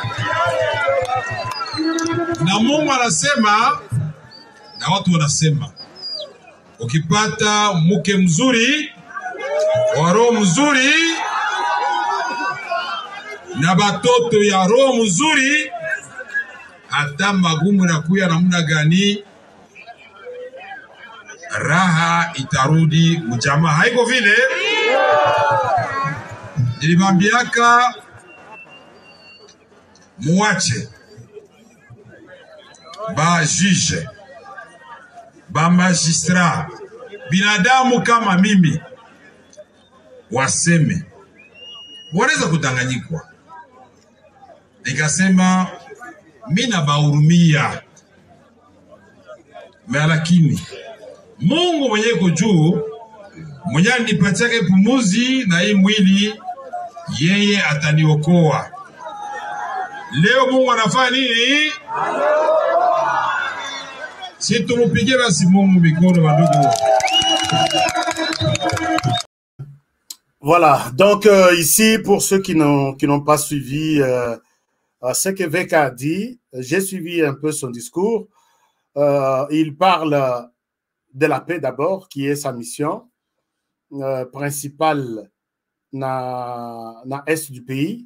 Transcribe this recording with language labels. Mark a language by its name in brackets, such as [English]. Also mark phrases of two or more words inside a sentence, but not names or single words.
[Swahili] Na Mungu anasema na watu wanasema ukipata mke mzuri, wa roho mzuri, na batoto ya roho mzuri, hata magumu na kuya namna gani, raha itarudi mjamaa. Haiko vile? Nilimwambiaka muache ba juge, ba magistrat, binadamu kama mimi waseme wanaweza kudanganyikwa. Nikasema mina bahurumia, lakini Mungu mwenye yuko juu, mwenye anipatia pumuzi na hii mwili, yeye ataniokoa. Leo Mungu anafanya nini? Si tumupigie basi Mungu mikono wandugu. [French] Voilà, donc ici, pour ceux qui n'ont pas suivi ce que Veka a dit, j'ai suivi un peu son discours. Il parle de la paix d'abord, qui est sa mission principale dans l'Est du pays.